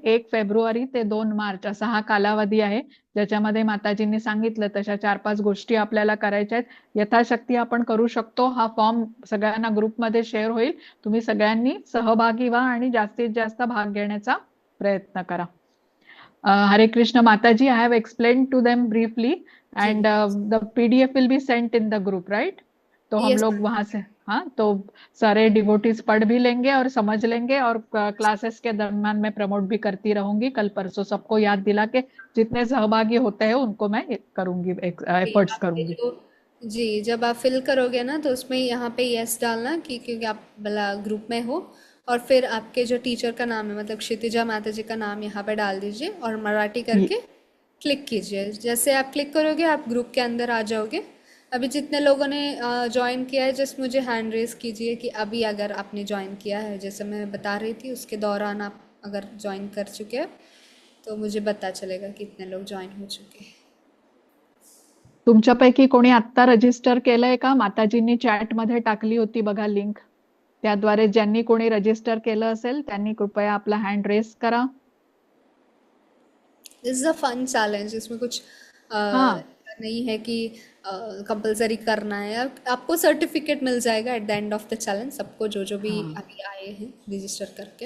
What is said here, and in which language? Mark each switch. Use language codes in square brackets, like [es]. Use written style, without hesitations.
[mr] 1 February ते 2 मार्च असा हा कालावधी आहे, ज्याच्यामध्ये माताजींनी सांगितलं तशा 4-5 गोष्टी आपल्याला करायच्या आहेत. यथाशक्ती आपण करू शकतो. हा फॉर्म सगळ्यांना ग्रुपमध्ये शेअर होईल. तुम्ही सगळ्यांनी सहभागी व्हा आणि जास्तीत जास्त भाग घेण्याचा प्रयत्न करा. [en] हरे कृष्ण माताजी, I have explained to them briefly and the PDF will be sent in the group, right? [hi] तो हम [en] Yes, [hi] लोग वहां से, हाँ, तो सारे डिवोटीज पढ़ भी लेंगे और समझ लेंगे, और क्लासेस के दरम्यान मैं प्रमोट भी करती रहूंगी कल परसों, सबको याद दिला के जितने सहभागी होते हैं उनको मैं करूंगी, एफर्ट्स आपके करूंगी. जी, जब आप फिल करोगे ना तो उसमें यहाँ पे यस डालना कि क्योंकि आप भला ग्रुप में हो, और फिर आपके जो टीचर का नाम है, मतलब क्षितिजा माता जी का नाम यहाँ पे डाल दीजिए और मराठी करके क्लिक कीजिए। जैसे आप क्लिक करोगे आप ग्रुप के अंदर आ जाओगे। अभी जितने लोगों ने ज्वाइन किया है, जस्ट मुझे हैंड रेस कीजिए कि अभी अगर आपने ज्वाइन किया है, जैसे मैं बता रही थी उसके दौरान आप अगर ज्वाइन कर चुके हैं तो मुझे पता चलेगा कि कितने लोग ज्वाइन हो चुके हैं। [mr] तुमच्यापैकी कोणी आत्ता रजिस्टर केलंय का? माताजींनी चॅट मध्ये टाकली होती बघा लिंक, त्याद्वारे ज्यांनी कोणी रजिस्टर केलं असेल त्यांनी कृपया आपला हँड रेस करा. [en] this is a fun challenge, [hi] इसमें कुछ हाँ. नहीं है कि कंपलसरी करना है। आपको सर्टिफिकेट मिल जाएगा [en] at the end of the challenge, [hi] सबको जो जो भी अभी आए हैं रजिस्टर करके।